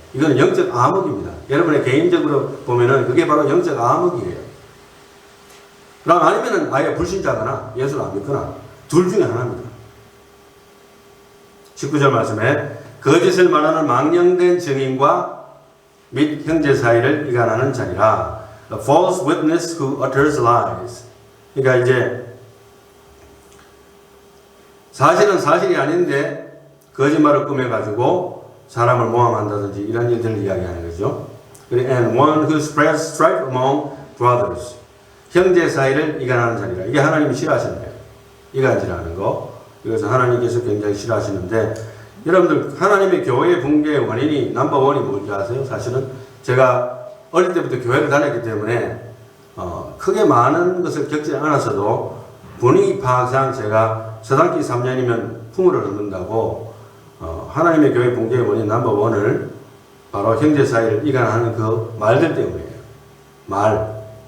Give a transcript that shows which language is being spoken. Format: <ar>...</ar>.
<ko>이거는 영적 암흑입니다. 여러분의 개인적으로 보면은 그게 바로 영적 암흑이에요. 그럼 아니면은 아예 불신자거나 예수를 안 믿거나 둘 중에 하나입니다. 19절 말씀에 거짓을 말하는 망령된 증인과 및 형제 사이를 이간하는 자니라.</ko> <en>The false witness who utters lies.</en> <ko>그러니까 이제 사실은 사실이 아닌데 거짓말을 꾸며가지고 사람을 모함한다든지 이런 일들을 이야기하는 거죠.</ko> <en>And one who spreads strife among brothers.</en> <ko>형제 사이를 이간하는 자니라. 이게 하나님이 싫어하시는 거예요. 이간질하는 거. 이것은 하나님께서 굉장히 싫어하시는데 여러분들 하나님의 교회의 붕괴의 원인이 넘버원이 뭔지 아세요? 사실은 제가 어릴 때부터 교회를 다녔기 때문에 크게 많은 것을 겪지 않았어도 분위기 파악상 제가 서당기 3년이면 풍요를 얻는다고 하나님의 교회 붕괴의 원인 넘버원을 바로 형제 사이를 이간하는 그 말들 때문이에요. 말.</ko>